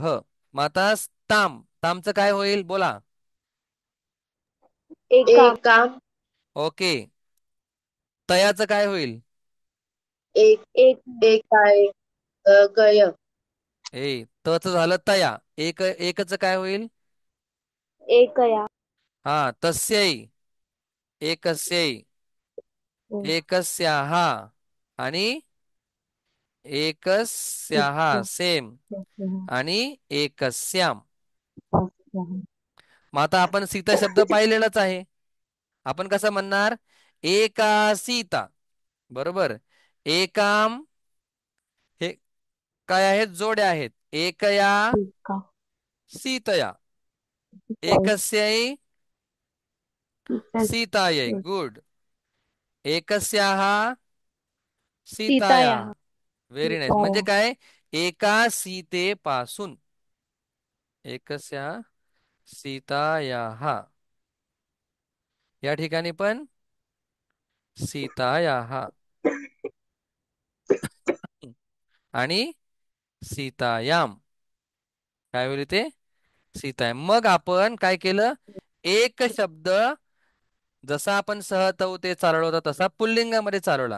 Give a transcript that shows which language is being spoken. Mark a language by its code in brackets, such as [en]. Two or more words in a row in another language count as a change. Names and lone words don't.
[mr] मग आता तामचं काय होईल? बोला. [sa] एका. [mr] एक काम. ओके. तयाचं काय होईल? एक. एक. एक काय? गय. तच झालं तया. एकच काय होईल? [sa] एकया. हा तस्यै. एकस्यै. एकस्याः. [mr] आणि एकस्याः सेम. आणि एकस्याम. मग आता आपण सीता शब्द पाहिलेलाच आहे. आपण कसं म्हणणार? [sa] एका सीता. [mr] बरोबर. एकाम, हे काय आहेत? जोड्या आहेत. [sa] एकया एका. सीतया. एकस्यै सीतायै. गुड. एकस्याः सीताया. सीताया. [en] very nice. [mr] म्हणजे काय? एका सीतेपासून. [sa] एकस्या सीतायाः. [mr] या ठिकाणी पण सीतायाः. आणि सीतायाम. काय होईल ते? सीतायाम. मग आपण काय केलं? एक शब्द जसा आपण सहतव ते चालवला होता तसा पुल्लिंगामध्ये चालवला.